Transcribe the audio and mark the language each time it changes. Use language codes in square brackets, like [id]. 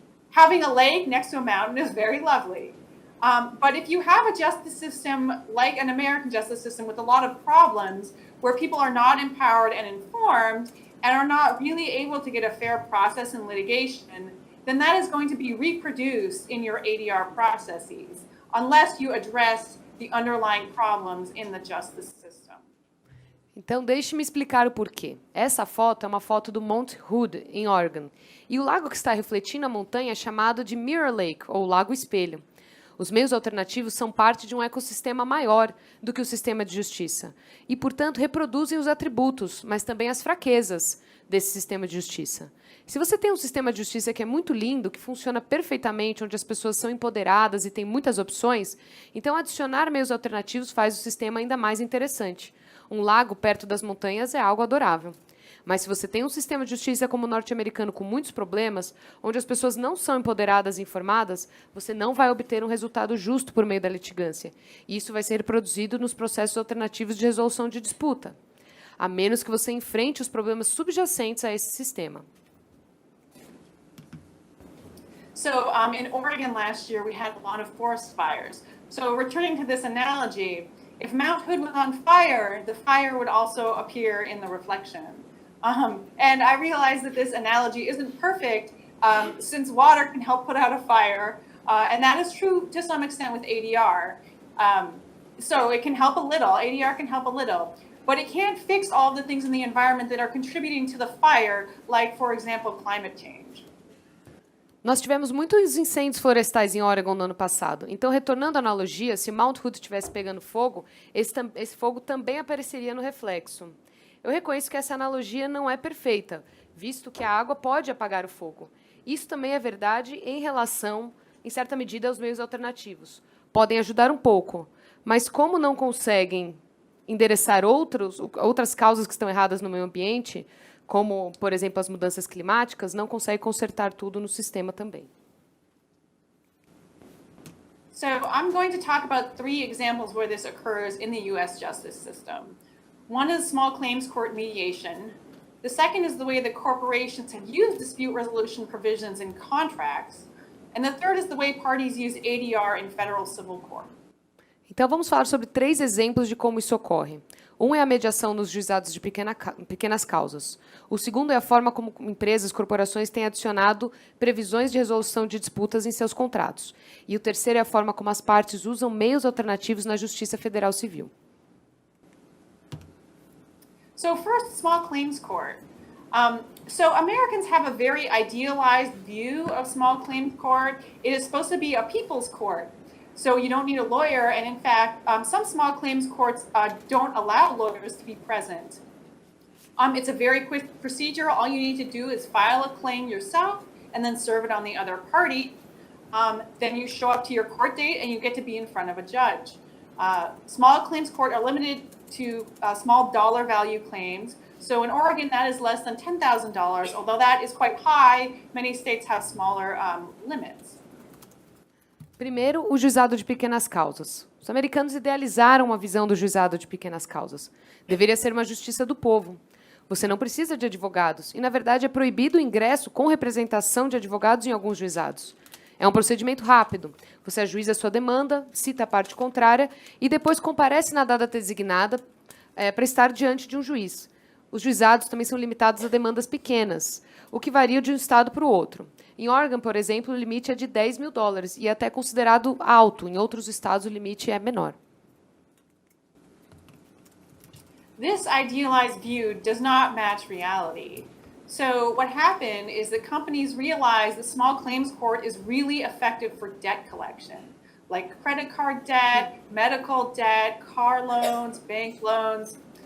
[en] Having a lake next to a mountain is very lovely. But if you have a justice system like an American justice system with a lot of problems, where people are not empowered and informed and are not really able to get a fair process in litigation, then that is going to be reproduced in your ADR processes, unless you address the underlying problems in the justice system. [pt] Então, deixe-me explicar o porquê. Essa foto é uma foto do Mount Hood, em Oregon. E o lago que está refletindo a montanha é chamado de Mirror Lake, ou Lago Espelho. Os meios alternativos são parte de um ecossistema maior do que o sistema de justiça. E, portanto, reproduzem os atributos, mas também as fraquezas desse sistema de justiça. Se você tem um sistema de justiça que é muito lindo, que funciona perfeitamente, onde as pessoas são empoderadas e têm muitas opções, então adicionar meios alternativos faz o sistema ainda mais interessante. Um lago perto das montanhas é algo adorável. Mas se você tem um sistema de justiça como o norte-americano com muitos problemas, onde as pessoas não são empoderadas e informadas, você não vai obter um resultado justo por meio da litigância. E isso vai ser reproduzido nos processos alternativos de resolução de disputa, a menos que você enfrente os problemas subjacentes a esse sistema. [en] So in Oregon last year, we had a lot of forest fires. So returning to this analogy, if Mount Hood was on fire, the fire would also appear in the reflection. And I realize that this analogy isn't perfect, since water can help put out a fire, and that is true to some extent with ADR. So it can help a little, ADR can help a little, but it can't fix all of the things in the environment that are contributing to the fire, like, for example, climate change. [pt] Nós tivemos muitos incêndios florestais em Oregon no ano passado. Então, retornando à analogia, se Mount Hood estivesse pegando fogo, esse fogo também apareceria no reflexo. Eu reconheço que essa analogia não é perfeita, visto que a água pode apagar o fogo. Isso também é verdade em relação, em certa medida, aos meios alternativos. Podem ajudar um pouco, mas como não conseguem endereçar outras causas que estão erradas no meio ambiente, como, por exemplo, as mudanças climáticas, não consegue consertar tudo no sistema também. [en] So I'm going to talk about 3 examples where this occurs in the U.S. justice system. One is small claims court mediation. The second is the way that corporations have used dispute resolution provisions in contracts. And the third is the way parties use ADR in federal civil court. [pt] Então, vamos falar sobre 3 exemplos de como isso ocorre. Um é a mediação nos juizados de pequenas causas. O segundo é a forma como empresas, corporações têm adicionado previsões de resolução de disputas em seus contratos. E o terceiro é a forma como as partes usam meios alternativos na Justiça Federal Civil. [en] So first, small claims court. So Americans have a very idealized view of small claims court. It is supposed to be a people's court. So you don't need a lawyer, and in fact, some small claims courts don't allow lawyers to be present. It's a very quick procedure. All you need to do is file a claim yourself and then serve it on the other party. Then you show up to your court date and you get to be in front of a judge. Small claims court are limited to small dollar value claims. So in Oregon, that is less than $10,000, although that is quite high. Many states have smaller limits. [pt] Primeiro, o juizado de pequenas causas. Os americanos idealizaram uma visão do juizado de pequenas causas. Deveria ser uma justiça do povo. Você não precisa de advogados. E, na verdade, é proibido o ingresso com representação de advogados em alguns juizados. É um procedimento rápido. Você ajuiza a sua demanda, cita a parte contrária e depois comparece na data designada para estar diante de um juiz. Os juizados também são limitados a demandas pequenas, o que varia de um estado para o outro. Em Oregon, por exemplo, o limite é de $10 mil e é até considerado alto. Em outros estados, o limite é menor. [en] This idealized view does not match reality. So what happened is that companies realized the small claims court is really effective for debt collection, like credit card debt, medical debt, car loans, bank loans.